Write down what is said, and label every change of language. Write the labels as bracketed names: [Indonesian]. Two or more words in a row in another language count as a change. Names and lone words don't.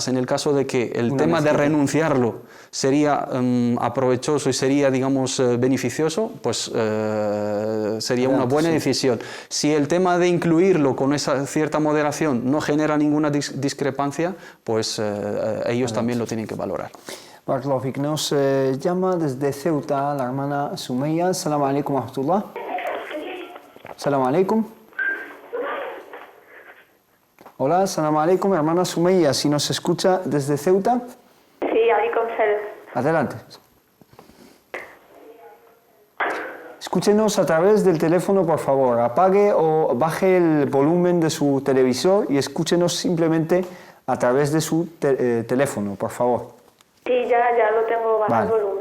[Spanish] En el caso de que el tema de renunciarlo sería aprovechoso y sería, digamos, beneficioso, pues sería una buena decisión. Si el tema de incluirlo con esa cierta moderación no genera ninguna discrepancia, pues ellos también lo tienen que valorar. [Arabic] بارك الله فيك. [Spanish] Nos llama desde Ceuta la hermana Sumeya. [Arabic] السلام عليكم ورحمة الله. السلام عليكم. Hola, السلام عليكم, [Spanish] hermana Sumeya. Si nos escucha desde Ceuta. Sí, [Arabic] عليكم السلام. [Spanish] Adelante. Escúchenos a través del teléfono, por favor. Apague o baje el volumen de su televisor y escúchenos simplemente a través de su teléfono, por favor. Sí, ya lo tengo bajo el volumen.